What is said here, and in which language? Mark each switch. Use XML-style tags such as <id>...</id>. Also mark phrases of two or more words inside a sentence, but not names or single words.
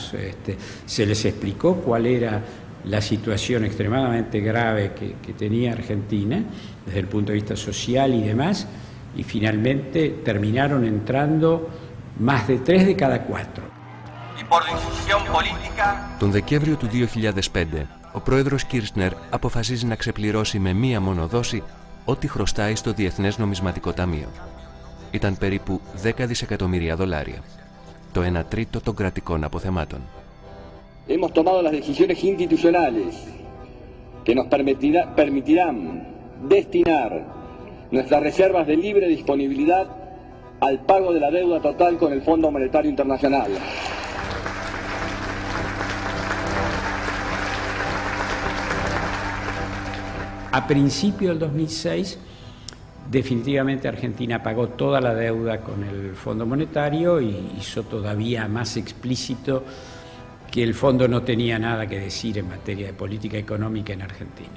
<es>Se les explicó cuál era la situación extremadamente grave que tenía Argentina desde el punto de vista social y demás, y finalmente terminaron entrando más de 3 de cada 4. Y por decisión política...</es> <el>Τον Δεκέμβριο του 2005, ο πρόεδρος Κίρσνερ αποφασίζει να ξεπληρώσει με μία μόνο δόση ό,τι χρωστάει στο Διεθνές Νομισματικό Ταμείο. Ήταν περίπου $10 δισεκατομμύρια, το 1/3 των κρατικών αποθεμάτων.</el> <es>Hemos tomado las decisiones institucionales que nos permitirán destinar nuestras reservas de libre disponibilidad al pago de la deuda total con el Fondo Monetario Internacional. A principio del 2006, definitivamente Argentina pagó toda la deuda con el Fondo Monetario y hizo todavía más explícito que el fondo no tenía nada que decir en materia de política económica en Argentina.</es>